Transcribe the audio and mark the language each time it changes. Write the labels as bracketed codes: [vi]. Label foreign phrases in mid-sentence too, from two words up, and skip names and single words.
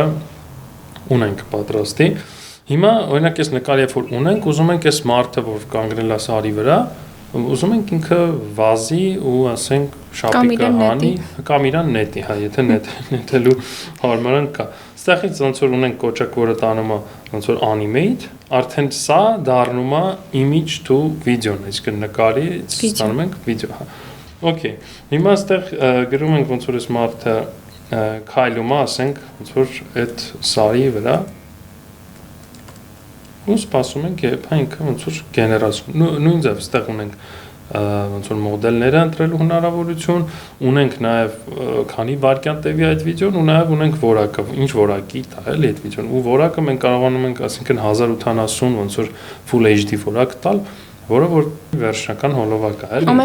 [hy] ունենք պատրաստի։ Հիմա օրինակ այս նկարը երբ որ ունենք, ուզում ենք այս մարդը, որ կանգնել է սարի վրա, ուզում ենք ինքը վազի ու ասենք շապիկը հանի, կամ իրան նետի, հա, եթե նետելու հարմարանք կա։ Այստեղից ոնց որ ունենք կոճակ, որը տանում է ոնց որ animate, արդեն սա դառնում է [en] image to video- [hy] ն, այսինքն նկարից ստանում ենք վիդեո, հա։ Okay, հիմա այստեղ գրում ենք ոնց որ այս մարդը քայլում է, ասենք ոնց որ այդ սարի վրա ու սպասում ենք, երբ ինքը ոնց որ գեներացում։ Նույն ձև այստեղ ունենք ոնց որ մոդելները ընտրելու հնարավորություն, ունենք նաև քանի վայրկյան տևի այդ վիդեոն ու նաև ունենք որակը, ինչ որակի տա էլի այդ վիդեոն։ Ու որակը մենք կարողանում ենք, ասինքն 1080 ոնց որ [en] full HD [hy] որակ տալ, որը որ վերջնական հոլովակ է, էլի։